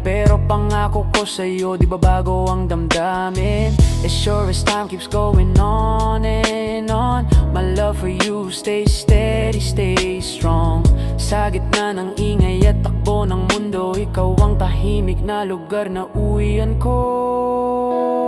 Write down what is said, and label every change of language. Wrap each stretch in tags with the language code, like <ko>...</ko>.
<tl>Pero pangako ko sa'yo, di ba bago ang damdamin?</tl> <en>As sure as time keeps going on and on, my love for you stay steady, stay strong.</en> <tl>Sa gitna ng ingay at takbo ng mundo, ikaw ang tahimik na lugar na uwian ko.</tl>